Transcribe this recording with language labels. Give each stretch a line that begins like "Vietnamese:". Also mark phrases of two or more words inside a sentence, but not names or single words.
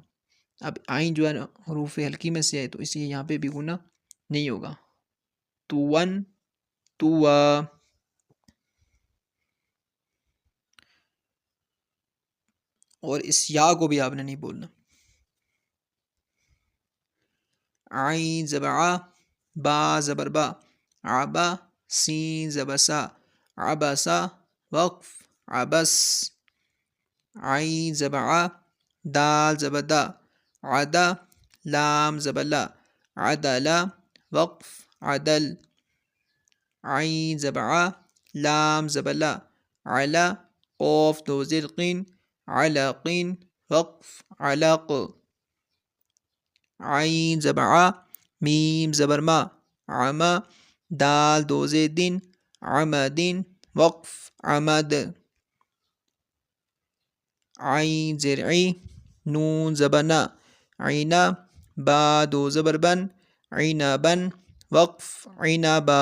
Urdu: اب عین جو ہے نا حروف ہلکی میں سے ہے تو اس لیے یہاں پہ بھی غنہ نہیں ہوگا.
Arabic: طون طوا.
Urdu: اور اس یا کو بھی آپ نے نہیں بولنا. عین زبر ع با زبر با عبا سین زبر سا عبسا وقف عبس. عین زبر ع دال زبر دا عدا لام زبر لا عدلا وقف عدل. عین زبر ع لام زبر لا علا قاف دو زیر قین علقین وقف علق. عین زبر ع میم زبر ما عما دال دو زیر دین عمدین وقف عمد. عین زیر عی نون زبر نا عینا با دو زبر بن عنبا وقف عنبا.